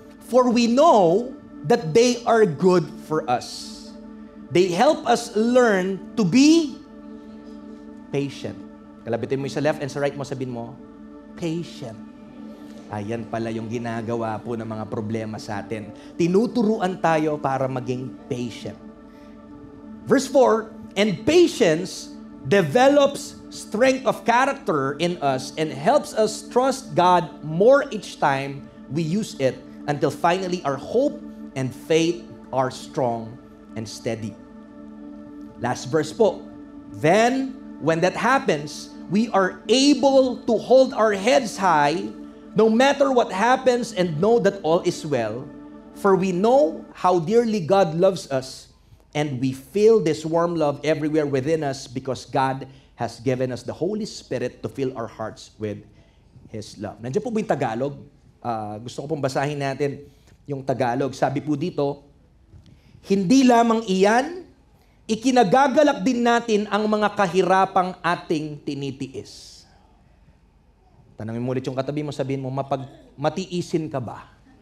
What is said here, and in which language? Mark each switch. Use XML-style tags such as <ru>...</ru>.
<en>For we know that they are good for us. They help us learn to be patient.</en> <tl>Kalabitin mo yung sa left and sa right mo, sabihin mo, patient. Ayan pala yung ginagawa po ng mga problema sa atin. Tinuturuan tayo para maging patient.</tl> <en>Verse 4, and patience develops strength of character in us and helps us trust God more each time we use it until finally our hope and faith are strong and steady. Last verse po. Then, when that happens, we are able to hold our heads high no matter what happens and know that all is well. For we know how dearly God loves us and we feel this warm love everywhere within us because God has given us the Holy Spirit to fill our hearts with His love.</en> <tl>Nandiyan po ba yung Tagalog? Gusto ko pong basahin natin yung Tagalog. Sabi po dito, hindi lamang iyan, ikinagagalak din natin ang mga kahirapang ating tinitiis. Tanungin mo ulit yung katabi mo, sabihin mo, matiisin ka ba?</tl>